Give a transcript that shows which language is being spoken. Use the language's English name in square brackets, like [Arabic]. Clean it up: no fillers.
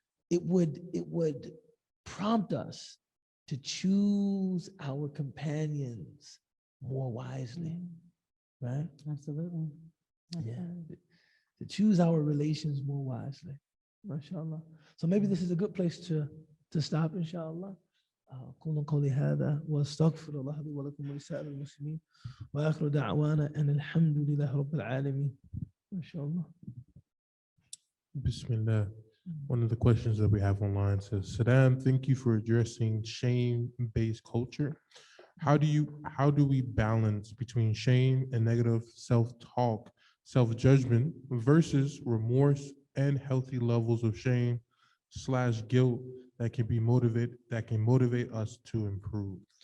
[English] It would prompt us to choose our companions more wisely, right? Absolutely. Yeah, to choose our relations more wisely, mashallah. So maybe this is a good place to stop, inshallah. [Arabic] أقول قولي هذا واستغفر الله لي ولكم ولسائر المسلمين وآخر دعوانا أن الحمد لله رب العالمين. ما شاء الله. [English] Bismillah. One of the questions that we have online says, Saddam, thank you for addressing shame-based culture. How do we balance between shame and negative self-talk, self-judgment versus remorse and healthy levels of shame/guilt that can motivate us to improve?